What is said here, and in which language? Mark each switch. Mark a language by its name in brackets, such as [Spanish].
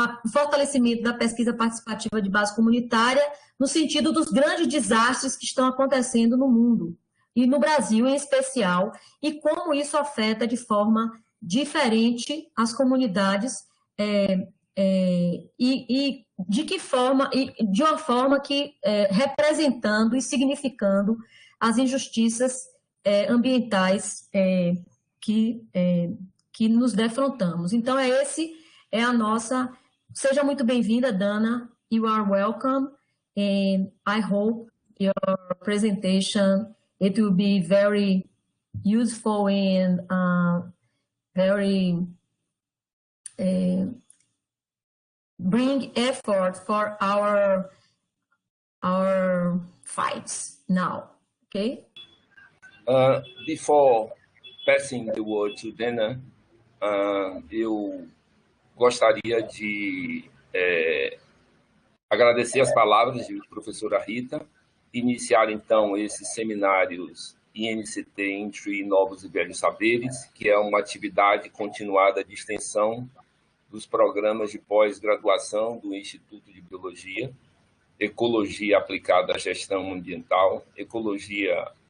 [Portuguese] fortalecimento da pesquisa participativa de base comunitária, no sentido dos grandes desastres que estão acontecendo no mundo, e no Brasil em especial, e como isso afeta de forma diferente as comunidades, e de que forma, e de uma forma que representando e significando as injustiças ambientais que nos defrontamos. Então, a nossa... Seja muito bem-vinda, Dana. [English] You are welcome, and I hope your presentation, it will be very useful and very bring effort for our fights now, okay? Before passing the word to Dana, [Portuguese] eu gostaria de agradecer as palavras de professora Rita, iniciar então esses seminários INCT IN-TREE Novos e Velhos Saberes, que é uma atividade continuada de extensão dos programas de pós-graduação do Instituto de Biologia, Ecologia aplicada à gestão ambiental, Ecologia